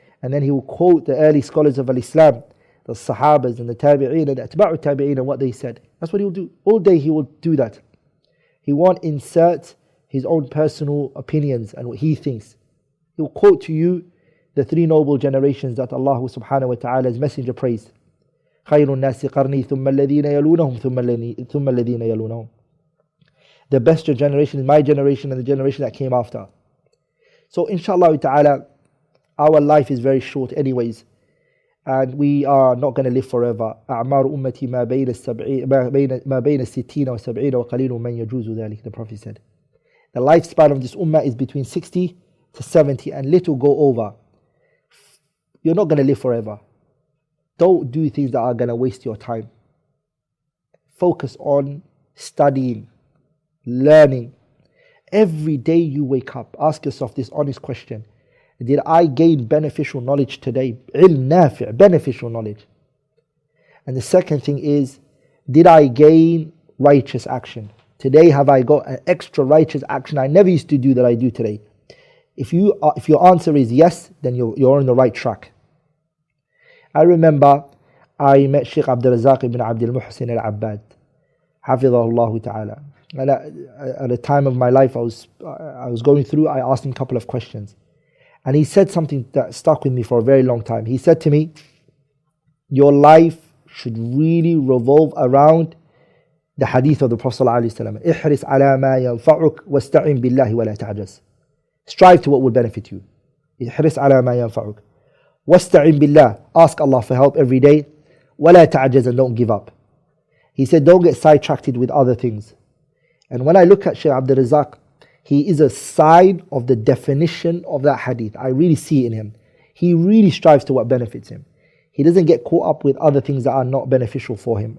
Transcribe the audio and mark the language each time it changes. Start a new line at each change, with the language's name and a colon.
English: And then he will quote the early scholars of Islam, the Sahabas and the Tabi'een and the Atba'u Tabi'een and what they said. That's what he will do. All day he will do that. He won't insert his own personal opinions and what he thinks. He will quote to you the three noble generations that Allah subhanahu wa ta'ala's messenger praised.
Arabic: خير الناس قرني ثم الذين يلونهم ثم الذين يلونهم.
English: The best generation is my generation and the generation that came after. So inshallah ta'ala, our life is very short anyways. and we are not going to live forever.
Arabic: أعمار أمتي ما بين الستين وسبعين وقليل من يجوز ذلك.
English: The Prophet said, the lifespan of this ummah is between 60 to 70, and little go over. You're not going to live forever. Don't do things that are going to waste your time. Focus on studying, learning. Every day you wake up, ask yourself this honest question: did I gain beneficial knowledge today? Ilm nafi', beneficial knowledge. And the second thing is, did I gain righteous action? Today, have I got an extra righteous action I never used to do that I do today? If your answer is yes, then you're on the right track. I remember I met Sheikh Abdurrahman ibn Abdul Muhsin al-Abbad, Hafidhahullah ta'ala. And at a time of my life I was going through, I asked him a couple of questions. And he said something that stuck with me for a very long time. He said to me, your life should really revolve around the hadith of the Prophet ﷺ.
Arabic: احرص على ما ينفعك واستعن بالله ولا تعجز.
English: Strive to what will benefit you.
Arabic: احرص على ما ينفعك واستعن بالله.
English: Ask Allah for help every day.
Arabic: ولا تعجز,
English: and don't give up. He said, don't get sidetracked with other things. And when I look at Shaykh Abdul Razak, he is a sign of the definition of that hadith. I really see it in him. He really strives to what benefits him. He doesn't get caught up with other things that are not beneficial for him.